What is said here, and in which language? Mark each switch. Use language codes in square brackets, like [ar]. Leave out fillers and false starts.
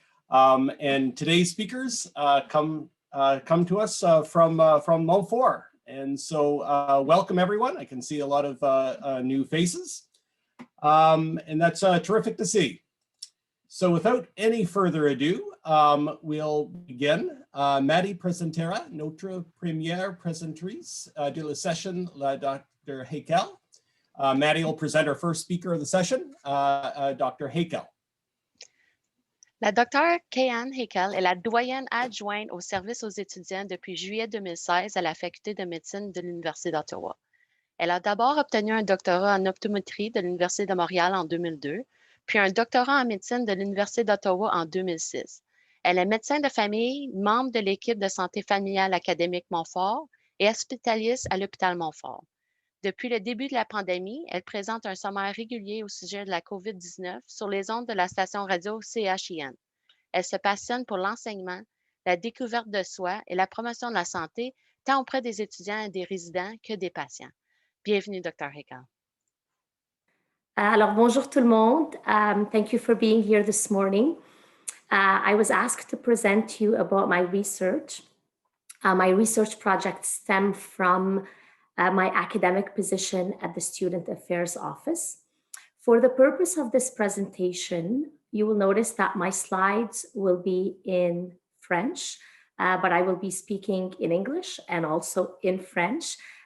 [en] And today's speakers come to us from Montfort. And so welcome everyone. I can see a lot of new faces, and that's terrific to see. So without any further ado, we'll begin. [fr] Maddie présentera notre première présentatrice de la session, la Dr. Haykal. [en] Maddie will present our first speaker of the session, Dr. Haykal. [fr] La docteure Haykal est la doyenne adjointe au service aux étudiants depuis juillet 2016 à la Faculté de médecine de l'Université d'Ottawa. Elle a d'abord obtenu un doctorat en optométrie de l'Université de Montréal en 2002, puis un doctorat en médecine de l'Université d'Ottawa en 2006. Elle est médecin de famille, membre de l'équipe de santé familiale académique Montfort et hospitaliste à l'hôpital Montfort. Depuis le début de la pandémie, elle présente un sommaire régulier au sujet de la COVID-19 sur les ondes de la station radio CHIN. Elle se passionne pour l'enseignement, la découverte de soi et la promotion de la santé, tant auprès des étudiants et des résidents que des patients. Bienvenue, Dr. Haykal. Alors, bonjour tout le monde. [en] Thank you for being here this morning. I was asked to present to you about my research. My research projects stem from my academic position at the Student Affairs Office. For the purpose of this presentation, you will notice that my slides will be in French, but I will be speaking in English and also in French.